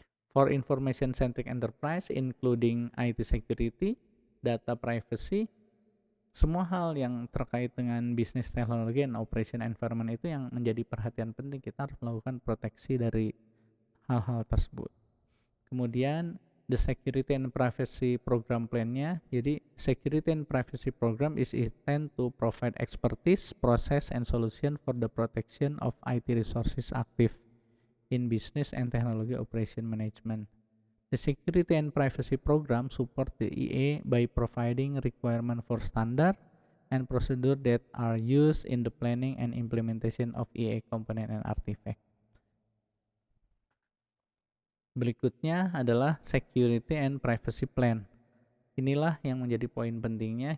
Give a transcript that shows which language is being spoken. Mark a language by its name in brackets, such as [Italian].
[English] For information-centric enterprise, including IT security, data privacy, [Indonesian] semua hal yang terkait dengan bisnis teknologi dan operation environment itu yang menjadi perhatian penting. Kita harus melakukan proteksi dari hal-hal tersebut. Kemudian [English] the security and privacy program plan-nya. [Indonesian] Jadi [English] security and privacy program is intended to provide expertise, process, and solution for the protection of IT resources active in business and technology operation management. The security and privacy program support the EA by providing requirement for standard and procedure that are used in the planning and implementation of EA component and artifact. [Indonesian] Berikutnya adalah security and privacy plan. Inilah yang menjadi poin pentingnya.